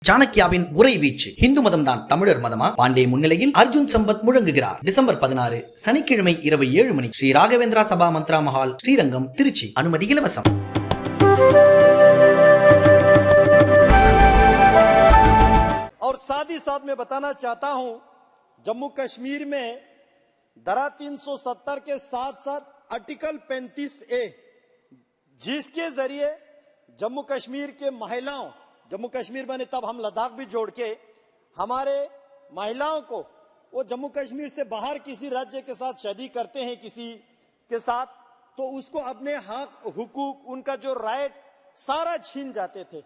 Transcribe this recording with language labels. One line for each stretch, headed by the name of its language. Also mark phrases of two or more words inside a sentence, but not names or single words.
Tamil: சாணக்கியாவின் உரை வீச்சு ஹிந்து மதம் தான் தமிழர் மதமா? பாண்டே முன்னிலையில் அர்ஜுன் சம்பத் முழங்குகிறார். டிசம்பர் 16 சனிக்கிழமை இரவு 7 மணி ஸ்ரீ ராகவேந்திரா சபா மந்த்ரா மஹால், ஸ்ரீரங்கம், திருச்சி. அனுமதி இலவசம்.
Hindi: और साथ ही साथ मैं बताना चाहता हूं, जम्मू कश्मीर में धारा 370 के साथ साथ आर्टिकल 35A, जिसके जरिए जम्मू कश्मीर के महिलाओं, जम्मू कश्मीर बने तब हम लद्दाख भी जोड़ के हमारे महिलाओं को वो जम्मू कश्मीर से बाहर किसी राज्य के साथ शादी करते हैं किसी के साथ, तो उसको अपने हक हुकूक उनका जो राइट सारा छीन जाते थे।